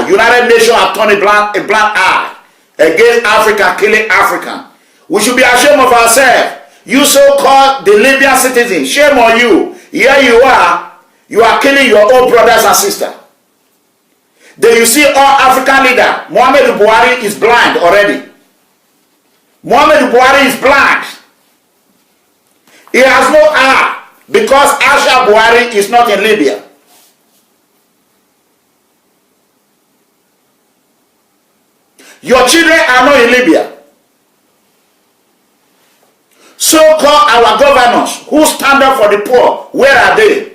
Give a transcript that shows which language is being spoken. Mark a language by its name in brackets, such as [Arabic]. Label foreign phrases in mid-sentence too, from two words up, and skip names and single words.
[English] United Nations have turned a blind eye against Africa, killing African. We should be ashamed of ourselves. You so-called the Libyan citizens, shame on you. Here you are killing your own brothers and sisters. Then you see all African leader, Muhammadu Buhari is blind already. Muhammadu Buhari is blind. He has no eye because Asha Buhari is not in Libya. Your children are not in Libya. So-called our governors who stand up for the poor, where are they?